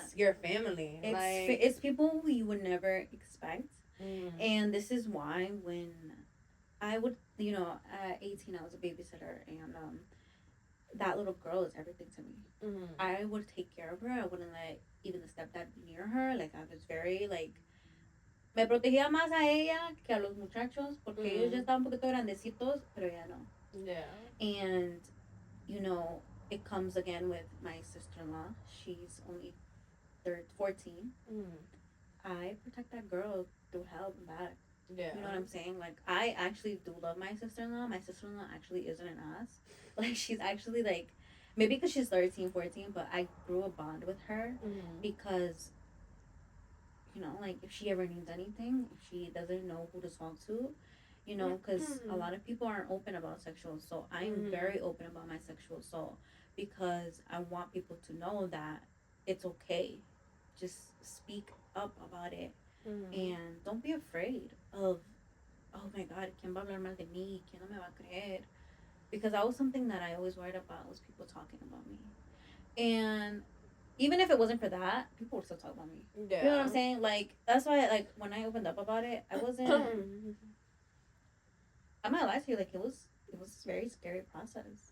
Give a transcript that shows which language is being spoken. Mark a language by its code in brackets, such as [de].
[en] It's your family. Like, It's people who you would never expect. mm, And this is why when I would, at 18, I was a babysitter, and that little girl is everything to me. mm, I would take care of her. I wouldn't let even the stepdad be near her. Like, I was very, like, [es] me protegía más a ella que a los muchachos porque ellos ya mm, estaban un poquito grandecitos, pero ya no. [en] yeah, And, it comes again with my sister in law. She's only 14. mm, I protect that girl through hell and back. yeah, You know what I'm saying? Like, I actually do love my sister in law. My sister in law actually isn't an ass. Like, she's actually, like, maybe because she's 13, 14, but I grew a bond with her mm, because, like, if she ever needs anything, if she doesn't know who to talk to, because a lot of people aren't open about sexual assault. I am mm, very open about my sexual assault because I want people to know that it's okay. Just speak up about it mm, and don't be afraid of, oh my God, [es] ¿quién va a hablar mal de mí? ¿Quién no me va a creer? [en] Because that was something that I always worried about, was people talking about me. And even if it wasn't for that, people would still talk about me. You know what yeah, I'm saying? Like, that's why, like, when I opened up about it, I wasn't, I'm not lie to you, like, it was a very scary process.